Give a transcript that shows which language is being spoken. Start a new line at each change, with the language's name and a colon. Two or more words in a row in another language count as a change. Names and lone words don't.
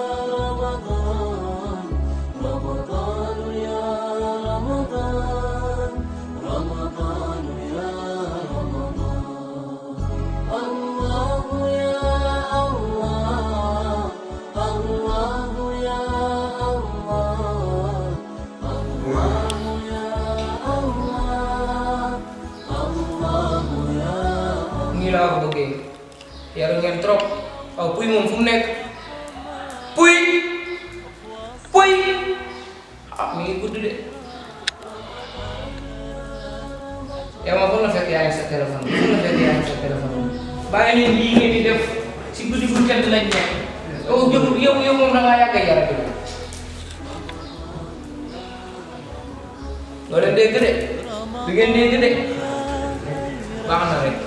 Arabic: رمضان رمضان يا رمضان رمضان يا رمضان الله يا الله الله يا الله الله يا الله الله يا
Wolof: nii laa ko bëggee yaru ngeen trop waaw puy moom fu mu nekk puy mi ngi gudd de yow ma fu la fekk yaa ngi sa téléphone fu la fekk yaa ngi sa téléphone bàyyi leen lii ngeen di def si guddi gu tedd lañ nekk yow moom da ngaa yàgg a yara bi doo leen dégg de du ngeen dégg de baax na rek